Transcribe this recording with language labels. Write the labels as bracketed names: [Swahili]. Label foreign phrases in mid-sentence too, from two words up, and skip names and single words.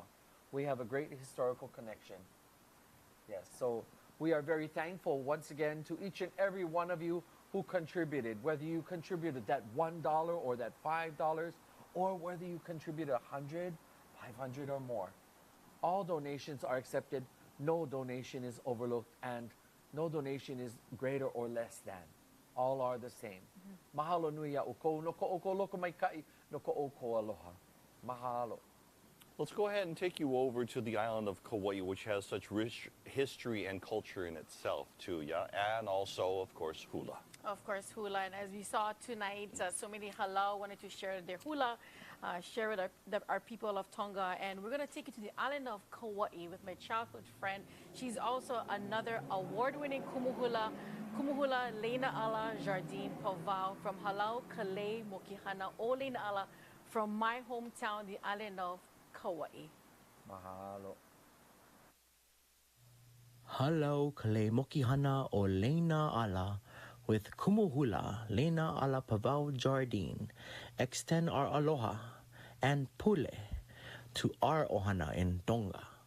[English] We have a great historical connection. Yes, so we are very thankful once again to each and every one of you who contributed, whether you contributed that $1 or that $5 or whether you contributed 100, 500 or more. All donations are accepted. No donation is overlooked and no donation is greater or less than. All are the same. [Hawaiian] Mahalo nui a ukou, no ko oko loko mai kai, no ko oko aloha. Mahalo. [English] Let's go ahead and take you over to the island of Kauai, which has such rich history and culture in itself too, yeah? And also, of course, hula. Of course, hula. And as we saw tonight, so many halau wanted to share their hula, share with our people of Tonga. And we're going to take you to the island of Kauai with my childhood friend. She's also another award-winning kumuhula Leina Ala Jardine Pavao from Halau, Kalei, Mokihana, o Leina Ala from my hometown, the island of Kauai. Mahalo. Halau, Kalei, Mokihana, o Leina Ala with Kumuhula, Leina Ala Pavao Jardine. Extend our aloha and pule to our ohana in Tonga.